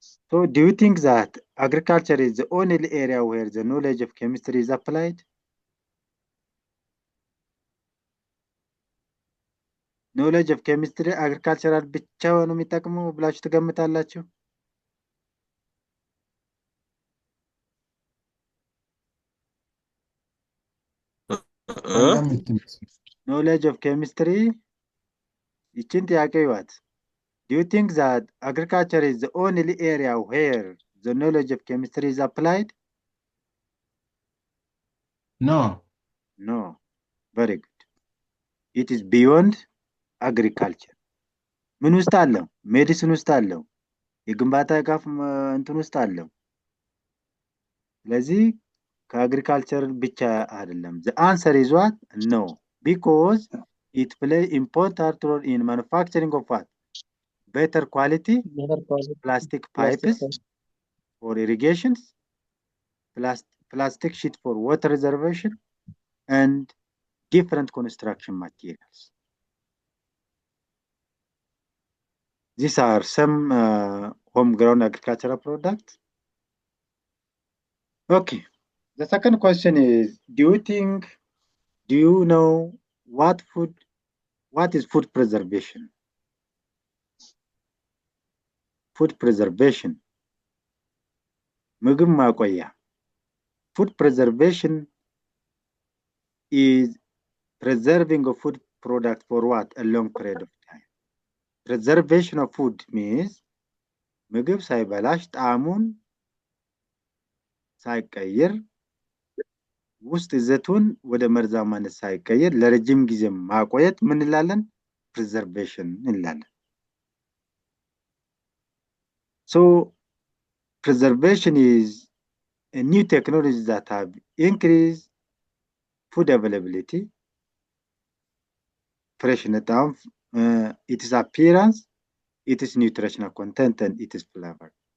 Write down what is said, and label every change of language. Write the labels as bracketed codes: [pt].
[en] So do you think that agriculture is the only area where the knowledge of chemistry is applied? Knowledge of chemistry [am] agricultural ብቻ ነው የሚጠቅመው ብላችሁ ትገምታላችሁ? [en] Knowledge of chemistry [am] ይችን ጥያቄ ይዋት። [en] Do you think that agriculture is the only area where the knowledge of chemistry is applied? No. No. Very good. It is beyond agriculture. [am] ምን ውስጥ አለው? ሜዲሲን ውስጥ አለው። የግንባታ ጋፍ እንትን ውስጥ አለው። ስለዚህ ከአግሪካልቸር ብቻ አይደለም። [en] The answer is what? No. Because it play important role in manufacturing of what? Better quality plastic pipes for irrigations, plastic sheet for water reservation, and different construction materials. These are some homegrown agricultural products. Okay. The second question is, do you know what is food preservation? Food preservation. [am] ምግብ ማቆያ. [en] Food preservation is preserving a food product for what? A long period of time. Preservation of food means [am] ምግብ ሳይበላሽ ጣዕሙን ሳይቀየር ውስጥ ይዘቱን ወደ መርዛማነት ሳይቀየር ለረጅም ጊዜ ማቆየት ምን እንላለን? [en] Preservation እንላለን። So preservation is a new technology that have increased food availability, freshness, its appearance, its nutritional content, and its flavor.